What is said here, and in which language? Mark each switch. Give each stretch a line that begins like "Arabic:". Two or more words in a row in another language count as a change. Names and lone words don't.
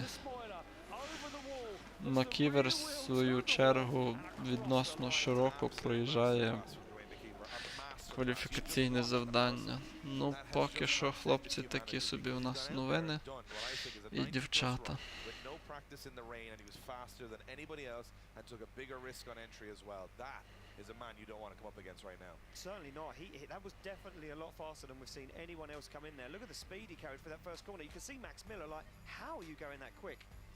Ukrainian: Макківер, в свою чергу, відносно широко проїжджає кваліфікаційне завдання. Ну, поки що, хлопці, такі собі у нас новини і дівчата.
English: Is a man you don't want to come up against right now. Certainly not. That was definitely a lot faster than we've seen anyone else come in there. Look at the speed he carried for that first corner. You can see Max Miller like, how are you going that quick?